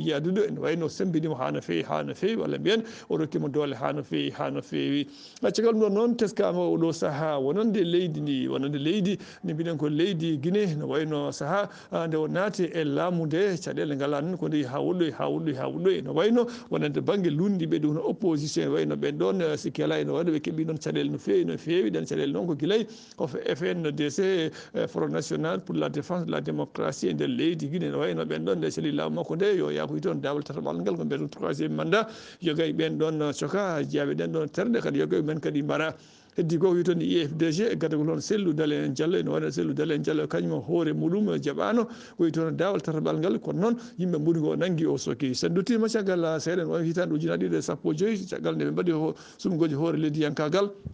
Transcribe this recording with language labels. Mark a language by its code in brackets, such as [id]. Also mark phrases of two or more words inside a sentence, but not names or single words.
[ff] yiyadude ene wayno sembinima ha no fewi walla mbiyen o rokkima doole ha no fewi caggal ɗum ɗon noon teskama oɗo saaha wonande leydi ndi wonande leydi ndi mbiɗen ko leydi Guinée ne wayno saaha nde o naati e laamu nde caɗele ngala noon ko nde ha woɗɗoy ne wayno wonande banggue lundiɓe ɗum no opposition e wayno ɓen ɗon Sikela ene wayno ɓe keeɓi ɗon caɗele no fewi ɗen caɗele noon ko guilay ko FNDC [fr] Front National pour la défense de la démocratie [ff] e nder leydi Guinée ne wayno ɓen ɗon nde seli laamu makko nde yo yaako toon dawal tataɓal ngal ko mbiyeten [fr] troisiéme mandat [ff] yogay ɓen ɗon coka jeeyaɓe ɗen ɗon terɗe kadi yogay men kadi mbaɗa heddi ko wiyetoni IFDG e gadagol hono Cellou Dalein Diallo ene wayno Cellou Dalein Diallo kañum hoore muɗum jaɓano koye toon dawal tataɓal ngal kono noon yimɓe ɓuuri ko naggui o soki sen duttima caggal seeɗa en wawi hitande ujunnaje ɗiɗi e sappo e joyyi caggal nde ɓe mbaɗi sumgoji hoore leydiyankagal